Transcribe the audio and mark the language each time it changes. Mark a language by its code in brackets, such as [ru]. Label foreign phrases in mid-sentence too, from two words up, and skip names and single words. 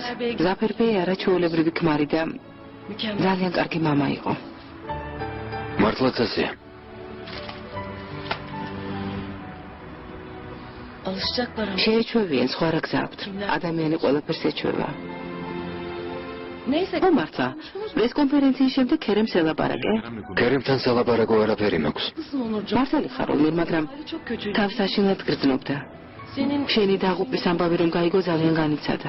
[ka] ზაფერბეი არა ჩვეულებრივი ქმარი და [tr] mükemmel. [ka] ძალიან კარგი მამა იყო. მართლაც ასეა. [tr] Alışacaklar ama. [ka] შეეჩვევიან, სხვა რა გზა აქვთ. ადამიანი ყველაფერს ეჩვევა. [tr] Neyse. [ka] ხო მართლა, პრესკონფერენციის შემდეგ ქერემს ელაპარაკე. ქერემთან სალაპარაკო არაფერი მაქვს. [tr] Nasılsın Onurcan? [ka] მართალი ხარ, ონურ, მაგრამ [tr] Çok kötüydü. [ka] თავს აშინლად გრძნობდა. [tr] Senin [ka] შენი დაღუპვის ამბავი რომ გაიგო ძალიან განიცადა.